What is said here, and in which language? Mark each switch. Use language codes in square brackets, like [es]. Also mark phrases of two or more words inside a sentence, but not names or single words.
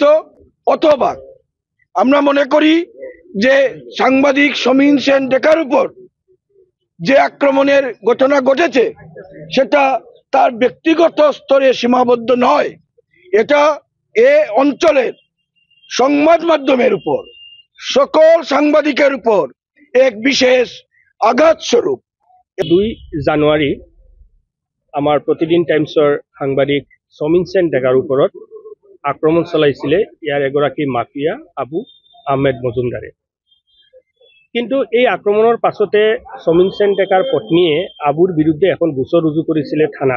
[bn] অথবা আমরা মনে করি যে সাংবাদিক সমীন সেন ডেকার উপর যে আক্রমণের ঘটনা ঘটেছে সেটা তার ব্যক্তিগত স্তরে সীমাবদ্ধ নয়, এটা এ অঞ্চলের সংবাদ মাধ্যমের উপর, সকল সাংবাদিকের উপর এক বিশেষ আঘাত স্বরূপ। [as] 2 জানুৱাৰী আমাৰ প্ৰতিদিন টাইমছৰ সাংবাদিক সমীন সেন ডেকাৰ ওপৰত আক্ৰমণ চলাইছিলে ইয়াৰ এগৰাকী মাফিয়া আবু আহমেদ মজুমদাৰে। কিন্তু এই আক্ৰমণৰ পাছতে সমীন সেন ডেকাৰ পত্নীয়ে আবুৰ বিৰুদ্ধে এখন গোচৰ ৰুজু কৰিছিলে থানাত।